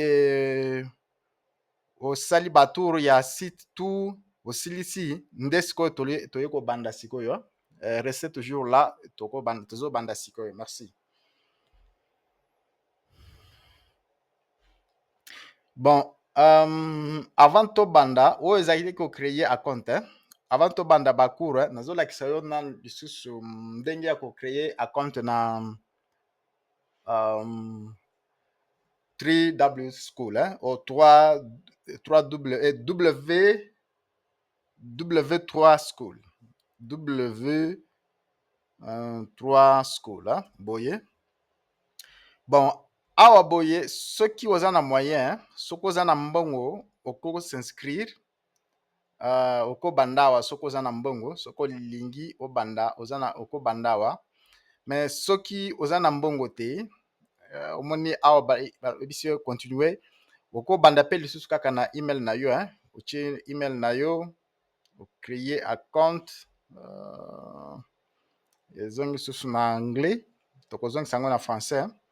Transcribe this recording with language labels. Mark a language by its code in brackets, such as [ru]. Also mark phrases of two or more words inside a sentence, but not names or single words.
[ln] osali batour ya site tout osilisi nde sikoyo toye kobanda sikoyo [fr] restez toujours là [ln] tozobanda sikoyo merci. Bon, avant tobanda oyo ezalaki kocreye acompte avant tobanda bacour nazolakisa yo na lisusu ndenge ya kocreye acompte na 3W school o 3W school W3 school boye. Bon, awa boye soki oza na moyen soki oza na mbongo oko s'inscrire okobanda awa soki oza na mbongo soki olingi obanda okobanda awa mais soki oza na mbongo te omoni awa bayebisi yo continue okobanda mpe lisusu kaka na email na yo otie email na yo ocreye acompte ezongi lisusu na anglais tokozongisa yango na français.